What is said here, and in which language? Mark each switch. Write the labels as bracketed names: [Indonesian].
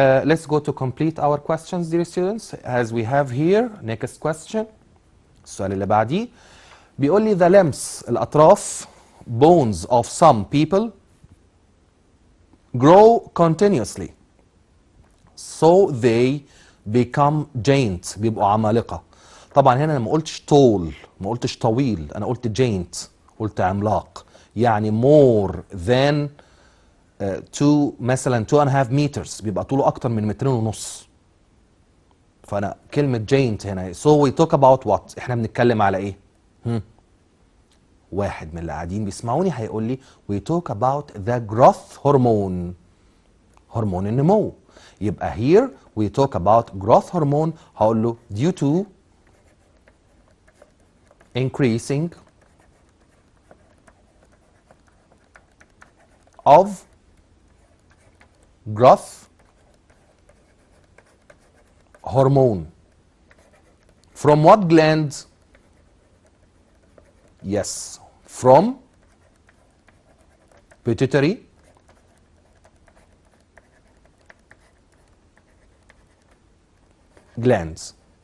[English] Let's go to complete our questions, dear students. As we have here, next question. [Arabic] السؤال اللي بعديه بيقول لي [English] the limbs، الأطراف bones of some people grow continuously so they become giant، [Arabic] بيبقوا عمالقة. طبعا هنا أنا ما قلتش طول، ما قلتش طويل، أنا قلت giant، قلت عملاق، يعني [English] more than [Arabic] مثلا 2.5 meters، بيبقى طوله اكتر من 2.5 متر. فانا كلمه جاينت هنا [English] so we talk about what؟ [Arabic] احنا بنتكلم على ايه؟ واحد من اللي قاعدين بيسمعوني هيقول لي [English] we talk about the growth hormone، [Arabic] هرمون النمو. [English] يبقى here we talk about growth hormone. [Arabic] هقول له [English] due to increasing of growth hormone from what gland؟ Yes, from pituitary glands.